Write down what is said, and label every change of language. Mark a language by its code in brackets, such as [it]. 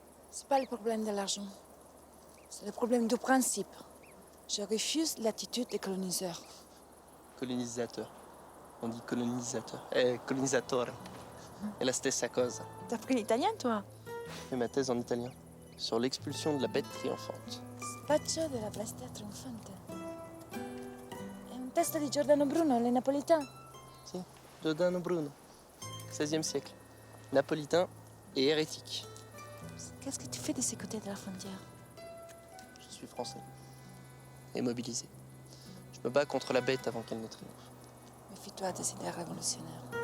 [fr] C'est pas le problème de l'argent. C'est le problème du principe. Je refuse l'attitude des coloniseurs. Colonisateur. On dit colonisateur. Colonisateur. [it] È la stessa cosa. [fr] T'as appris l'italien, toi? J'ai fait ma thèse en italien. Sur l'expulsion de la bête triomphante. [it] Spaccio della bestia trionfante. È un testo di Giordano Bruno, [fr] les Napolitains. Si, Giordano Bruno. 16e siècle. Napolitain et hérétique. Qu'est-ce que tu fais de ces côtés de la frontière? Je suis français. Et mobilisé. Je me bats contre la bête avant qu'elle ne triomphe. Méfie-toi des idées révolutionnaires.